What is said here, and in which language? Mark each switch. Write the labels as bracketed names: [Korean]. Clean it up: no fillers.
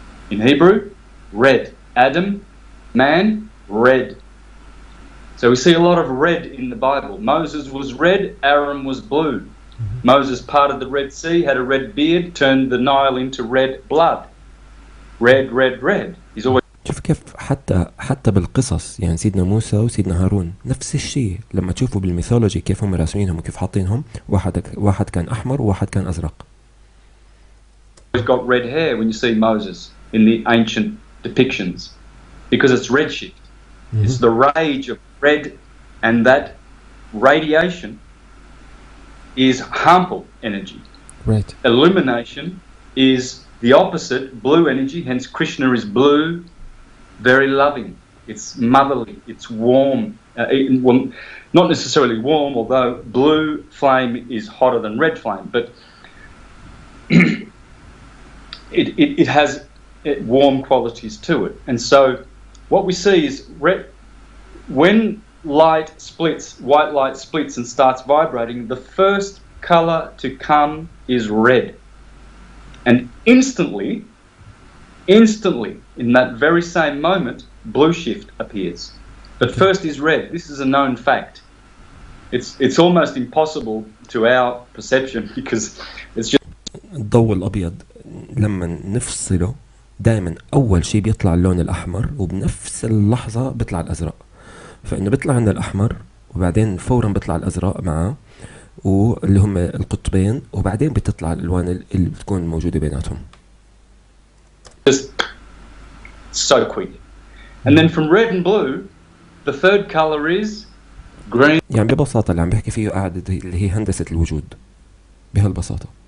[English] In Hebrew, red. Adam, man, red. So we see a lot of red in the Bible. Moses was red, Aaron was blue. Moses parted the Red Sea, had a red beard, turned the Nile into red blood. Red, red, red. He's always. [Arabic] شوف كيف حتى بالقصص، يعني سيدنا موسى وسيدنا هارون نفس الشيء. لما تشوفوا بالميثولوجي كيف هم راسمينهم وكيف حاطينهم، واحد كان أحمر وواحد كان أزرق. [English] He's got red hair when you see Moses in the ancient depictions, because it's redshift. It's the rage of red, and that radiation is harmful energy. Right. Illumination is the opposite, blue energy, hence Krishna is blue, very loving. It's motherly, it's warm. Not necessarily warm, although blue flame is hotter than red flame, but it has warm qualities to it. And so what we see is when light splits, white light splits and starts vibrating, the first color to come is red. And instantly, in that very same moment, blue shift appears. But first is red. This is a known fact. It's almost impossible to our perception because it's just. [Arabic] الضوء الأبيض لما نفصله دائما أول شيء بيطلع اللون الأحمر، وبنفس اللحظة بيطلع الأزرق. فإنه بيطلع عندنا الأحمر وبعدين فورا بيطلع الأزرق معه، واللي هم القطبين، وبعدين بتطلع الألوان اللي بتكون موجودة بيناتهم. [English] Just so quick. And then from red and blue, the third color is green. [Arabic] يعني ببساطة اللي عم بحكي فيه قاعدة اللي هي هندسة الوجود بهالبساطة.